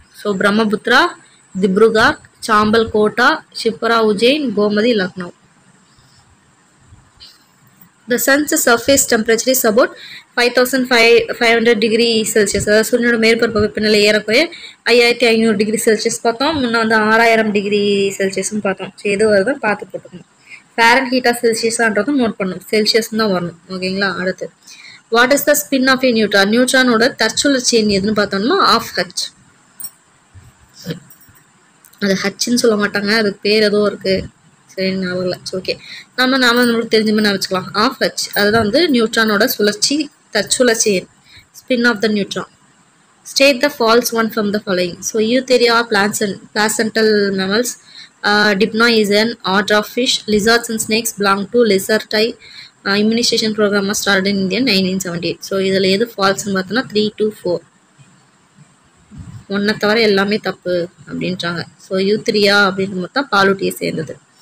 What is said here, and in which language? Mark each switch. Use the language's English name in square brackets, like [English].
[Tamil] So Brahmaputra, Dibrugarh, சாம்பல் quota, zebra Ujjain, Gomathi Lucknow. [English] The sun's surface temperature is about 5500 degree Celsius. [Tamil] அதாவது சூரியனோட மேற்பரப்பு வெப்பநிலை ஏறக்குறைய 5500 டிகிரி செல்சியஸ் பார்த்தோம். முன்ன வந்து 6000 டிகிரி செல்சியஸ்னு பார்த்தோம். ஸோ எது வருது பார்த்து போட்டுக்கணும். ஃபேரன் ஹீட்டா செல்சியஸான்றதும் நோட் பண்ணணும். செல்சியஸ் தான் வரணும். ஓகேங்களா? அடுத்து [English] What is the spin of a neutron? [Tamil] நியூட்ரானோட தற்சுழற்சி எண் எதுன்னு பார்த்தோம்னா ஆஃப் ஹச். அது ஹச்ன்னு சொல்ல மாட்டாங்க, அதுக்கு பேர் ஏதோ இருக்கு, சரி ஞாபகம் இல்லை. ஓகே, நாம நம்மளுக்கு தெரிஞ்ச மாதிரி நான் வச்சுக்கலாம். ஆஃப் ஹச் அதுதான் வந்து நியூட்ரானோட சுழற்சி, தற்சுழற்சி எண், spin of the neutron. [English] State the false one from the following. So Eutheria placental mammals. Dipnoi is an order of fish. Lizards and snakes belong to lizardi. Immunization program was started in India 1978. [Tamil] So இதில் எது ஃபால்ஸ்ன்னு பார்த்தோன்னா 3, 2, 4. ஒன்றை தவிர எல்லாமே தப்பு அப்படின்றாங்க. So யூத்ரியா அப்படின்னு மொத்தம் பாலூட்டியை சேர்ந்தது.